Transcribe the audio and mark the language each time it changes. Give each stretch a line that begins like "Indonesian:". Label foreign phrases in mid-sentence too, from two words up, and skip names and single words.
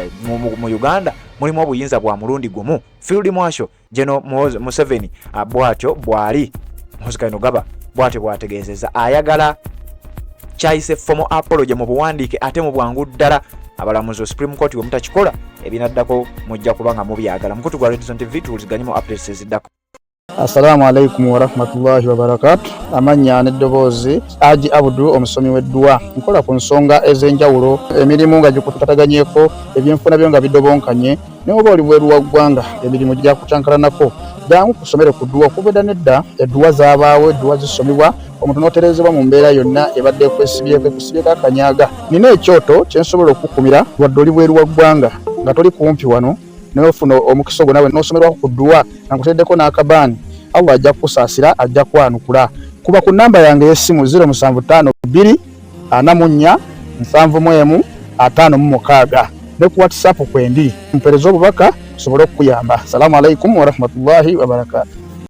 Ganda: Mu Uganda mulimu obuyinza bwa mulundi gumu. Field Marshal General Museveni bw'atyo bw'ali Muhoozi Lugaba bw'atyo bw'ategeezezza ayagala kyayise
English: formal apology
Ganda: mu buwandiike ate mu bwangu ddala. Abalamuzi Supreme Court bwe mutakikola ebinaddako mujja kuba nga mubyagala. Mukutu gwa Red Zone TV tuwuliziganyemu updates eziddako.
Arabic: السلام عليكم ورحمة الله وبركاته.
Ganda: Amanya n'eddoboozi Haji Abdul omusomi w'eddwa. Nkola ku nsonga ez'enjawulo emirimu nga gikutataganyeko ebyenfuna byo nga bidobonkanye ne oba oli bweru wa ggwanga emirimu gya kucankalanako. Jangu kusomere ku ddwa okuvudda nedda eddwa zaabaawo eddwa zisomibwa omuntu n'oterezebwa mu mbeera yonna ebadde kwesibyeko akanyaaga. Nina ekyoto kye nsobola okukumira wadde oli bweru wa ggwanga nga toli kumpi wano n'ofuna omukisa ogwo nawe n'osomerwako ku ddwa nga nkuteddeko n'akabaani. Allah ajja kukusaasira, ajja kwanukula. Kuba ku namba yange y'essimu 0752 44 71 56 ne ku WhatsApp kwendi mpereza obubaka sobole okuyamba.
Arabic: السلام عليكم ورحمة الله وبركاته.